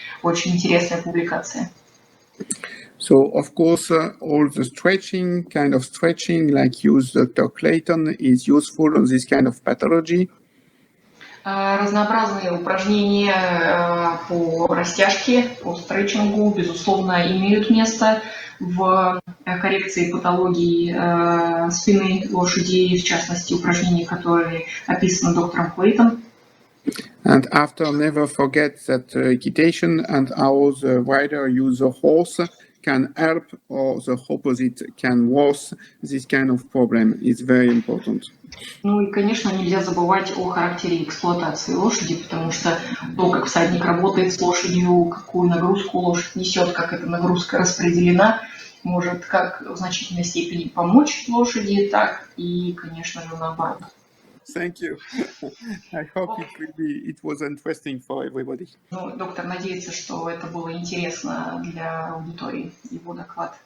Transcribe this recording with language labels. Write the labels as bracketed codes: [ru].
[ru] Очень интересная публикация. [en] So, of course, all the kind of stretching, like used Dr. Clayton, is useful on this kind of pathology. [ru] Разнообразные упражнения по растяжке, по стретчингу, безусловно, имеют место в коррекции патологии спины лошадей, в частности, упражнения, которые описаны доктором Клейтон. [en] And after, never forget that equitation and how the rider uses the horse can help, or the opposite can worse this kind of problem. It's very important. [ru] Ну и, конечно, нельзя забывать о характере эксплуатации лошади, потому что то, как всадник работает с лошадью, какую нагрузку лошадь несет, как эта нагрузка распределена, может как в значительной степени помочь лошади, так и, конечно же, наоборот. [en] Thank you. I hope it was interesting for everybody. [ru] Ну, доктор надеется, что это было интересно для аудитории, его доклад.